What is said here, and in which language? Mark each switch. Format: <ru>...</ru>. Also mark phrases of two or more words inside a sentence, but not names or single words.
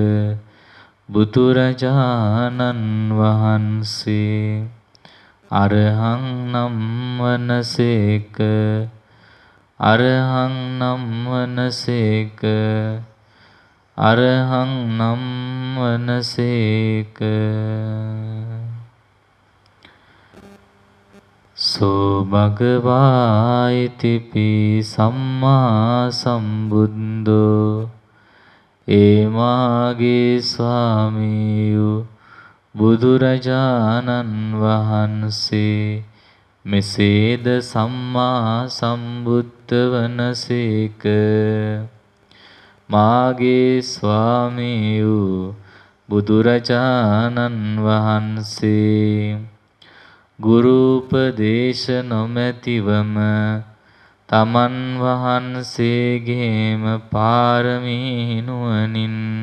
<si>බුදුරජාණන් වහන්සේ අරහං නම් වනසේක අරහං නම් වනසේක අරහං නම් වනසේක</si> <pi>සෝ භගවා ඉතිපි සම්මා සම්බුද්ධෝ</pi> <si>ඒ මාගේ ස්වාමීයු බුදුරජාණන් වහන්සේ මෙසේද</si> <pi>සම්මා සම්බුද්ධ</pi> <si>වනසේක මාගේ ස්වාමීයු බුදුරජාණන් වහන්සේ ගුරු උපදේශ නොමැතිවම තමන් වහන්සේගේම පාරමී නුවණින්</si>